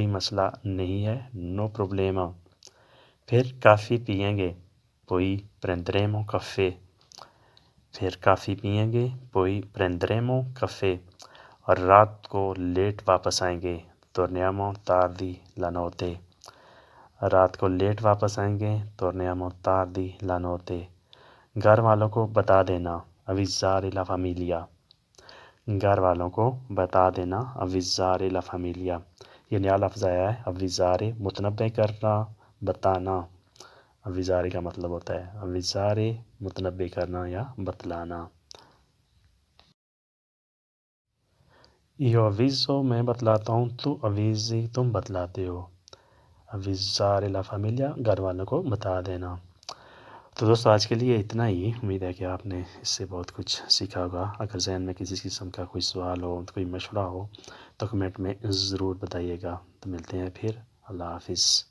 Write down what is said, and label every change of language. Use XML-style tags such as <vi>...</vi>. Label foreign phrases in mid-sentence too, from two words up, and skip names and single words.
<ur>مسئلہ نہیں ہے</ur> <it>no problema</it> <ur>پھر کافی پئیں گے</ur> <it>poi prenderemo caffè</it> <ur>پھر کافی پئیں گے</ur> <it>poi prenderemo</it> <ur>caffè اور رات کو لیٹ واپس آئیں گے</ur> <it>torniamo tardi la notte</it> <ur>رات کو لیٹ واپس آئیں گے</ur> <it>torniamo tardi la notte</it> <ur>گھر والوں کو بتا دینا</ur> <it>avvisare la famiglia</it> <ur>گھر والوں کو بتا دینا</ur> <it>avvisare la famiglia</it> <ur>یہ نیا لفظ آیا ہے avvisare متنبع کرنا بتانا avvisare کا مطلب ہوتا ہے avvisare متنبع کرنا یا بتلانا</ur> <it>io avviso</it> <ur>میں بتلاتا ہوں تو avvisi تم بتلاتے ہو</ur> <it>avvisare la famiglia</it> <ur>گھر والوں کو بتا دینا تو دوستو آج کے لیے اتنا ہی امید ہے کہ آپ نے اس سے بہت کچھ سیکھا ہوگا اگر ذہن میں کسی قسم کا کوئی سوال ہو کوئی مشورہ ہو تو کمنٹ میں ضرور بتائیے گا تو ملتے ہیں پھر اللہ حافظ</ur>